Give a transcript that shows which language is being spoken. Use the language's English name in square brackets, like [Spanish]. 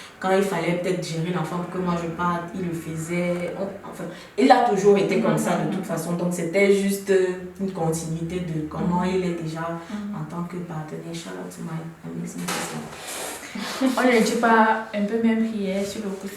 [French] Quand il fallait peut-être gérer l'enfant pour que moi je parte, il le faisait. Enfin, il a toujours été comme ça de toute façon. Donc, c'était juste une continuité de comment il est déjà en tant que partenaire. [English] Shout out to my amazing husband. [French] On ne dit pas un peu même prière sur le coup.